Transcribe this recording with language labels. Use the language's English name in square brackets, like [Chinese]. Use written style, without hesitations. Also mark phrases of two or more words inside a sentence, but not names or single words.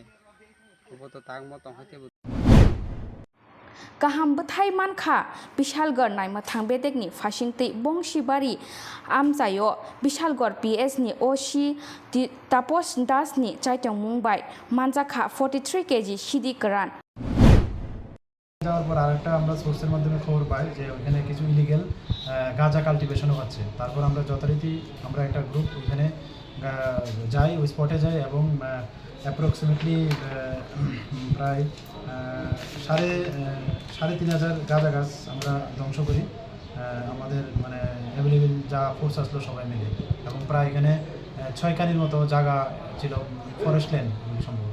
[Kok Borok] Obo to tang mo tong hate kaham bethai mankha bishalgor naima thangbedek ni fashingtei bongshibari amjayo bishalgor PS ni OC tapos das ni chaitong mumbai manjakha 43 kg sidi karan [Bangla] যাওয়ার পর আরেকটা আমরা সোর্সের মাধ্যমে খবর পাই যে ওখানে কিছু ইলিগেল গাঁজা কাল্টিভেশনও হচ্ছে। তারপর আমরা যথারীতি আমরা একটা গ্রুপ ওখানে যাই, ওই স্পটে যাই এবং অ্যাপ্রক্সিমেটলি প্রায় 3,500 গাঁজা গাছ আমরা ধ্বংস করি আমাদের মানে অ্যাভেলেবেল যা ফোর্স আসলো সবাই মিলে, এবং প্রায় এখানে 6 কানির মতো জায়গা ছিল [English] forest land [Bangla] সম্ভবত।